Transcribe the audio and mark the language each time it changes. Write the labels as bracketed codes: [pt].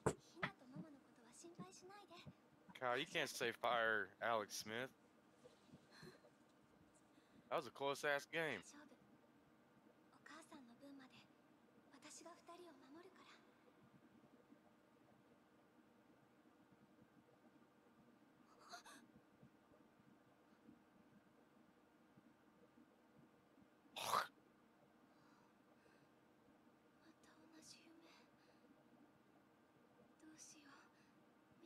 [ja] ひなとママのことは心配しないで。 [en] Kyle, you can't say fire Alex Smith. That was a close ass game. [ja] 大丈夫。お母さんの分まで私が二人を守るから。また同じ夢。どうしよう。